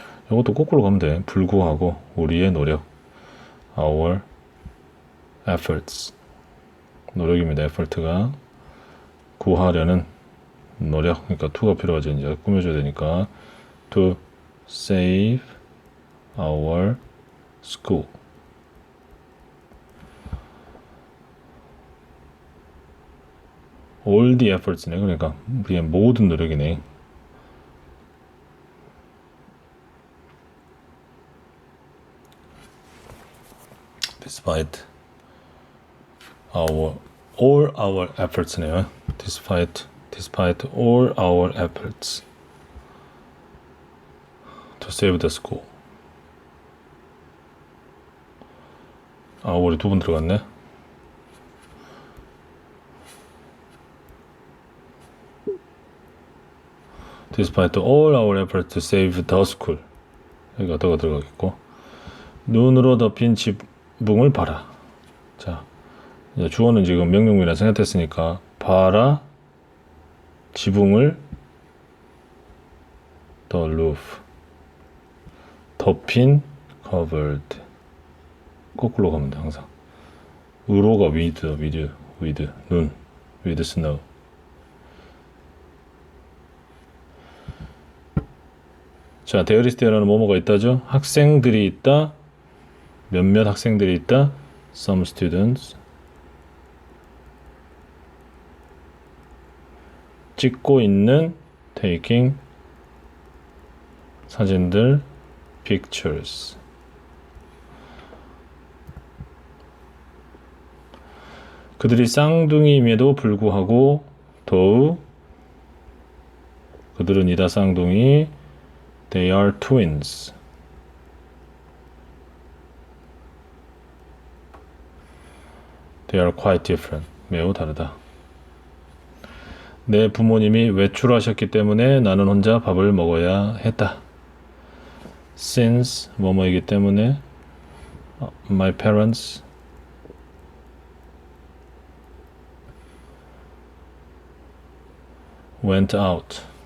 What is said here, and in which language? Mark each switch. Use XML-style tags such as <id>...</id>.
<ko>이것도 거꾸로 가면 돼. 불구하고 우리의 노력.</ko> <en>Our efforts.</en> <ko>노력입니다. effort가 구하려는 노력. 그러니까 to가 필요하죠. 이제 꾸며줘야 되니까</ko> <en>to save our school. all the efforts네.</en> <ko>그러니까 우리의 모든 노력이네.</ko> <en>despite all our efforts네요. despite all our efforts to save the school.</en> <ko>our이 두 번 들어갔네.</ko> <en>despite all our efforts to save the school.</en> <ko>여기가 더가 들어가겠고. 눈으로 덮인 지붕을 봐라. 자, 이제 주어는 지금 명령문이라 생각했으니까 봐라 지붕을 the roof 덮인 covered 거꾸로 가면 돼 항상.</ko> <en>으로가 with 눈 with snow.</en> <ko>자, there is there라는 뭐뭐가 있다죠. 학생들이 있다. 몇몇 학생들이 있다.</ko> <en>Some students.</en> <ko>찍고 있는 taking 사진들 pictures. 그들이 쌍둥이임에도 불구하고 더욱 그들은 이다 쌍둥이</ko> <en>they are twins. They are quite different.</en> <ko>매우 다르다. 내 부모님이 외출하셨기 때문에 나는 혼자 밥을 먹어야 했다.</ko> <en>Since</en> <ko>뭐뭐이기 때문에</ko> <en>my parents went out.</en>